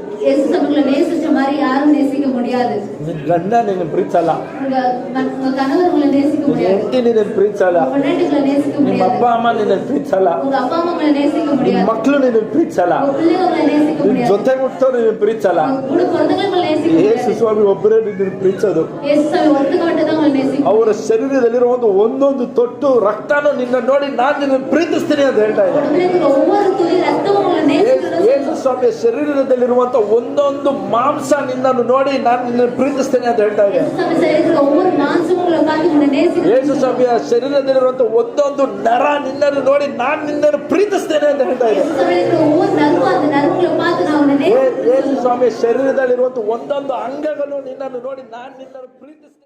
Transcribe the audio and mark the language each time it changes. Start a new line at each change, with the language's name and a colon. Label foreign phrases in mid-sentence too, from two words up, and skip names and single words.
Kannada: ನಿನ್ನ ಗಂಡ ನಿನ್ನ ಪ್ರೀತಿಸಲ್ಲ, ಹೆಂಡತಿ ನಿನ್ನ ಪ್ರೀತಿಸಲ್ಲ, ನಿಮ್ಮ ಅಪ್ಪ ಅಮ್ಮ ನಿನ್ನ ಪ್ರೀತಿಸಲ್ಲ, ನಿಮ್ಮ ಮಕ್ಕಳು ನಿನ್ನ ಪ್ರೀತಿಸಲ್ಲ, ನಿನ್ನ ಜೊತೆ ಹುಟ್ಟೋರು ನಿನ್ನ ಪ್ರೀತಿಸಲ್ಲ. ಯೇಸು ಸ್ವಾಮಿ ಒಬ್ಬರೇ ನಿನ್ನ ಪ್ರೀತಿಸೋದು.
Tamil: நேசிக்கிறேன்.
Kannada: ಅವರ ಶರೀರದಲ್ಲಿರುವ ಒಂದೊಂದು ತೊಟ್ಟು ರಕ್ತನೂ ನಿನ್ನ ನೋಡಿ ನಾನು ನಿನ್ನನ್ನು ಪ್ರೀತಿಸ್ತೀನಿ ಅಂತ ಹೇಳ್ತಾ ಇದ್ದಾರೆ.
Tamil: உடம்புல இருக்கிற ஒவ்வொரு துளி ரத்தமும் உங்களை நேசிக்கிறேன்னு
Kannada: ಯೇಸು ಸ್ವಾಮಿಯ ಶರೀರದಲ್ಲಿರುವಂತ ಒಂದೊಂದು ಮಾಂಸ ನಿನ್ನನ್ನು ನೋಡಿ ನಾನು ನಿನ್ನನ್ನು ಪ್ರೀತಿಸ್ತೇನೆ ಅಂತ ಹೇಳ್ತಾ ಇದ್ದಾರೆ.
Tamil: இயேசு சாமி சரீரத்துல ஒவ்வொரு மாಂசமும் உங்களை பார்த்து உங்களை நேசிக்கிறேன்.
Kannada: ಯೇಸು ಸ್ವಾಮಿಯ ಶರೀರದಲ್ಲಿರುವಂತ ಒಂದೊಂದು ನರ ನಿನ್ನನ್ನು ನೋಡಿ ನಾನು ನಿನ್ನನ್ನು ಪ್ರೀತಿಸ್ತೇನೆ ಅಂತ ಹೇಳ್ತಾ ಇದ್ದಾರೆ.
Tamil: இயேசு சாமி இருக்கிற ஒவ்வொரு நரம்பும் அந்த நரம்புகளை பார்த்து நான் உங்களை நேசிக்கிறேன்.
Kannada: ಯೇಸು ಸ್ವಾಮಿಯ ಶರೀರದಲ್ಲಿರುವಂತ ಒಂದೊಂದು ಅಂಗಗಳು ನಿನ್ನನ್ನು ನೋಡಿ ನಾನು ನಿನ್ನನ್ನು ಪ್ರೀತಿಸ್ತೇನೆ.